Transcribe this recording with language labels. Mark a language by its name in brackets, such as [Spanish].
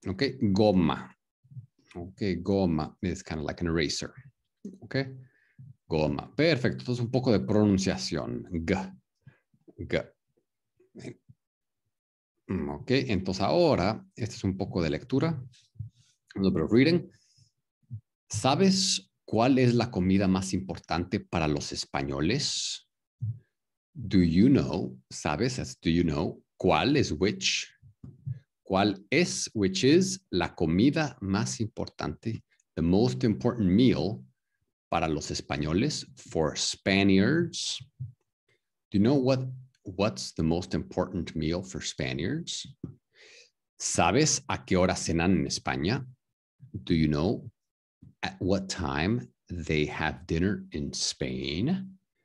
[English] Okay, goma. Okay, goma is kind of like an eraser. [Spanish] Okay, goma. Perfecto. Entonces un poco de pronunciación. G. Ok, entonces ahora, este es un poco de lectura. [English] A little bit of reading. [Spanish] ¿Sabes cuál es la comida más importante para los españoles? [English] Do you know? [Spanish] ¿Sabes? [English] That's do you know? [Spanish] ¿Cuál es [English] which? [Spanish] ¿Cuál es, [English] which is, [Spanish] la comida más importante? [English] The most important meal [Spanish] para los españoles, [English] for Spaniards. Do you know what's the most important meal for Spaniards? [Spanish] ¿Sabes a qué hora cenan en España? [English] Do you know at what time they have dinner in Spain?